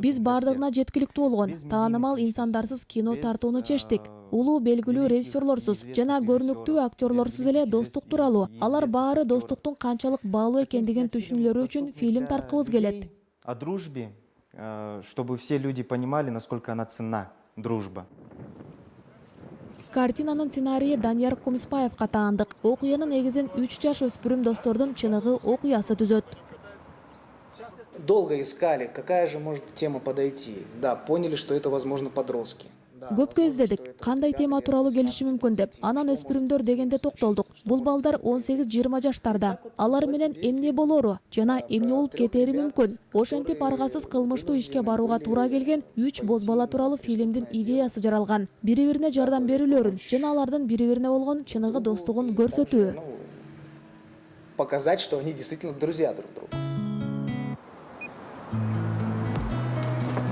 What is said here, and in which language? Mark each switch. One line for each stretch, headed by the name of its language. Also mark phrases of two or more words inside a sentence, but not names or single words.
Kyrgyz: Биз
Russian: для
Kyrgyz: бардыгына
Russian: всех.
Kyrgyz: жеткиликтүү болгон, таанымал инсандарсыз кино тартууну чечтик. Улуу белгилүү режиссерлорсуз жана көрүнүктүү актерлорсуз эле достук тууралуу. Алар баары достуктун канчалык баалуу экендигин түшүнүлөрү үчүн фильм тарткыбыз келет.
Russian: О дружбе, чтобы все люди понимали, насколько она ценна, дружба.
Kyrgyz: Картинанын сценарийи Данияр Кумиспаевга таандык. Окуянын негизин 3 жаш өспүрүм достордун чыныгы окуясы түзөт.
Russian: Долго искали, какая же может тема подойти. Да, поняли, что это, возможно, подростки.
Kyrgyz: Көпкө издедик, кандай тема тууралуу келиши мүмкүн деп. Анан өспүрүмдөр дегенде токтолдук. Бул балдар 18-20 жаштарда. Алар менен эмне болору жана эмне болуп кетери мүмкүн. Ошентип аргасыз кылмыштуу ишке барууга туура келген 3 боз бала тууралуу фильмдин идеясы жаралган. Бири-бирине жардам берүүлөрүн жана алардын бири-бирине болгон чыныгы достугун көрсөтүү.
Russian: Показать, что они действительно друзья друг друга.